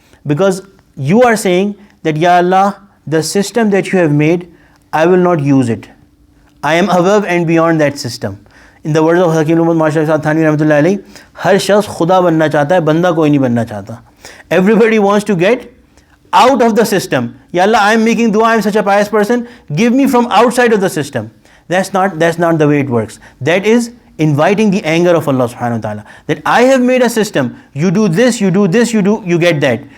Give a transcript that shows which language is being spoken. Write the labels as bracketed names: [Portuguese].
[English] Because you are saying that, Ya Allah, the system that you have made, I will not use it. I am above and beyond that system. In the words of Hakim al-Ummat Ashraf Thanvi rahmatullahi alayhi, [Hindi] हर शख्स खुदा बनना चाहता [English] है, बंदा कोई नहीं बनना चाहता. Everybody wants to get out of the system. Ya Allah, I am making dua, I am such a pious person, give me from outside of the system. That's not the way it works. That is inviting the anger of Allah subhanahu wa ta'ala. That I have made a system, you do this, you get that.